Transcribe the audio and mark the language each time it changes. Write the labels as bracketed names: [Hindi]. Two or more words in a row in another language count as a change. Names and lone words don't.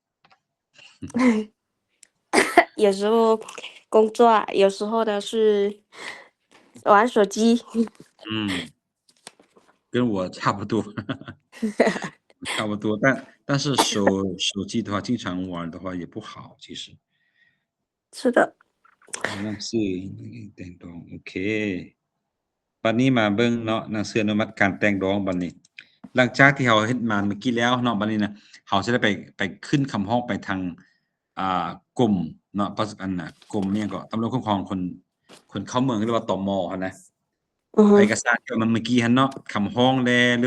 [Chinese] 有时候工作有时候的是玩手机跟我差不多差不多但是手机的话经常玩的话也不好其实是的 [Northeastern Thai] หนังสือแต่งดองโอเคบัดนี้มาเบิ่งเนาะหนังสืออนุมัติการแต่งดองบัดนี้หลังจากที่เราเฮ็ดมาเมื่อกี้แล้วเนาะบัดนี้นะเราสิได้ไปขึ้นคำร้องไปทางกรมเนาะอันน่ะกรมอิหยังก็ตำรวจคุ้มครองคนเข้าเมืองหรือว่าตมหั่นนะเอกสารที่มันเมื่อกี้หั่นเนาะคำร้องแลหรือ